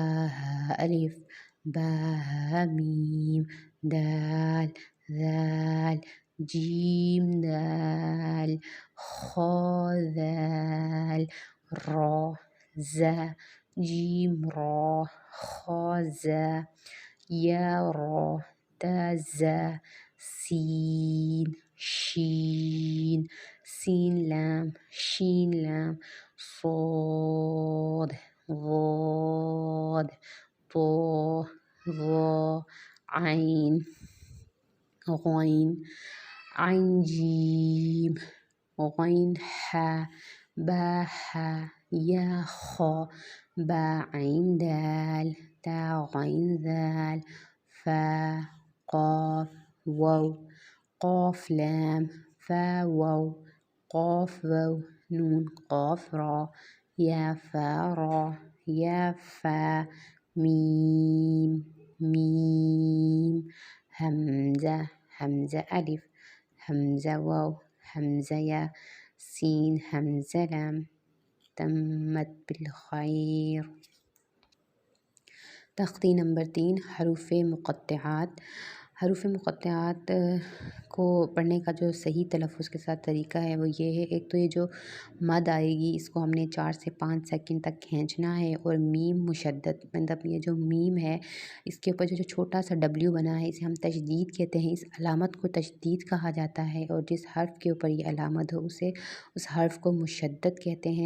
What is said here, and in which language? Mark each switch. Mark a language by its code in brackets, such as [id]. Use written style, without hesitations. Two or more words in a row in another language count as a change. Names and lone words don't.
[ar] ها ألف با ها میم دال ذال جیم دال خا ذال را زا جیم را خا زا یا را تا زا سین شین سین لام شین لام صاد ضاد طا ظا عین غین عین جیم غین حا با حا یا خا با عین دال تا غین ذال فا قاف واو قاف لام فا واو قاف واو نون قاف را یا فا را یا فا میم میم همزة همزة ألف همزة واو همزة یا سين همزة لام. تمت بالخیر. [ur] تختی نمبر 3 حروف مقطعات. حروف مقطعات کو پڑھنے کا جو صحیح تلفظ کے ساتھ طریقہ ہے وہ یہ ہے، ایک تو یہ جو مد آئے گی اس کو ہم نے 4 سے 5 سیکنڈ تک کھینچنا ہے، اور میم مشدد مطلب یہ جو میم ہے اس کے اوپر جو چھوٹا سا ڈبلیو بنا ہے اسے ہم تشدید کہتے ہیں، اس علامت کو تشدید کہا جاتا ہے، اور جس حرف کے اوپر یہ علامت ہو اسے اس حرف کو مشدد کہتے ہیں۔